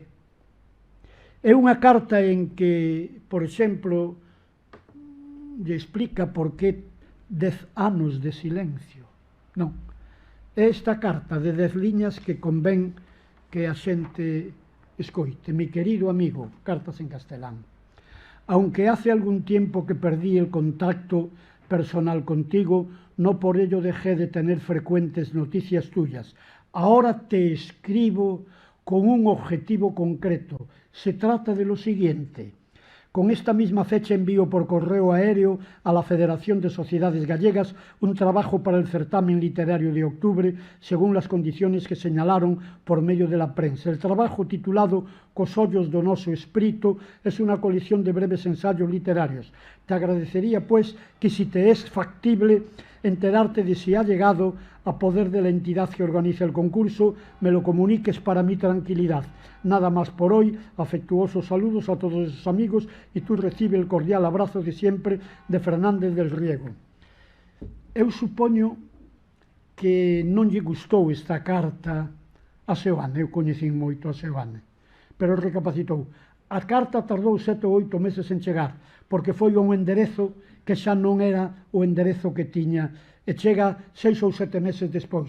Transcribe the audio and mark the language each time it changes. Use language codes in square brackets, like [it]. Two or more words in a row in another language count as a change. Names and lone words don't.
[gl] É unha carta en que, por exemplo, lle explica por que 10 anos de silencio. Non. É esta carta de 10 liñas que convén que a xente escoite. [es] Mi querido amigo, [gl] cartas en castelán. [es] Aunque hace algún tiempo que perdí el contacto personal contigo, no por ello dejé de tener frecuentes noticias tuyas. Ahora te escribo con un objetivo concreto. Se trata de lo siguiente. Con esta misma fecha envío por correo aéreo a la Federación de Sociedades Gallegas un trabajo para el certamen literario de octubre, según las condiciones que señalaron por medio de la prensa. El trabajo, titulado Cos ollos do noso espírito, es una colección de breves ensayos literarios. Te agradecería, pues, que si te es factible, enterarte de si ha llegado a poder de la entidad que organiza el concurso, me lo comuniques para mi tranquilidad. Nada más por hoy, afectuosos saludos a todos esos amigos y tú recibe el cordial abrazo de siempre de Fernández del Riego. [gl] Eu supoño que non lle gustou esta carta a Seoane, eu coñecín moito a Seoane, pero recapacitou. A carta tardou 7 ou 8 meses en chegar, porque foi un enderezo que xa non era o enderezo que tiña, e chega 6 ou 7 meses despois.